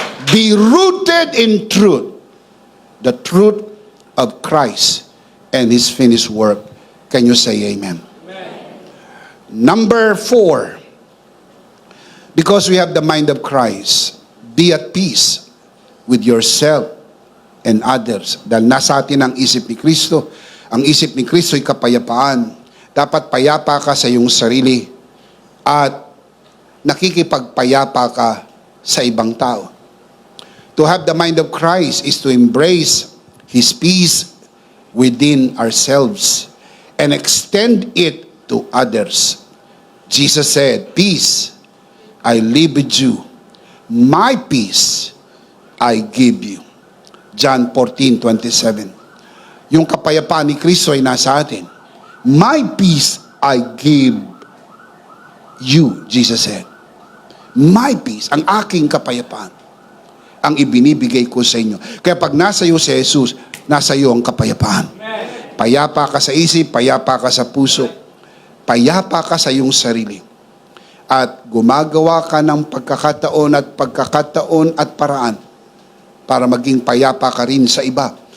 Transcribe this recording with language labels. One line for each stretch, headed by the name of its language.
English: Be rooted in truth. The truth of Christ and His finished work. Can you say amen? Number 4, because we have the mind of Christ, be at peace with yourself and others.
Filipino: Dahil nasa atin ang isip ni Kristo. Ang isip ni Kristo ay kapayapaan. Dapat payapa ka sa iyong sarili at nakikipagpayapa ka sa ibang tao.
English: To have the mind of Christ is to embrace His peace within ourselves and extend it to others. Jesus said, "Peace I leave with you. My peace I give you." John 14:27.
Filipino: Yung kapayapaan ni Kristo ay nasa atin.
English: My peace I give you, Jesus said. My peace,
Filipino: ang aking kapayapaan, ang ibinibigay ko sa inyo. Kaya pag nasa iyo si Jesus, nasa iyo ang kapayapaan. Payapa ka sa isip, payapa ka sa puso, payapa ka sa iyong sarili. At gumagawa ka ng pagkakataon at paraan para maging payapa ka rin sa iba.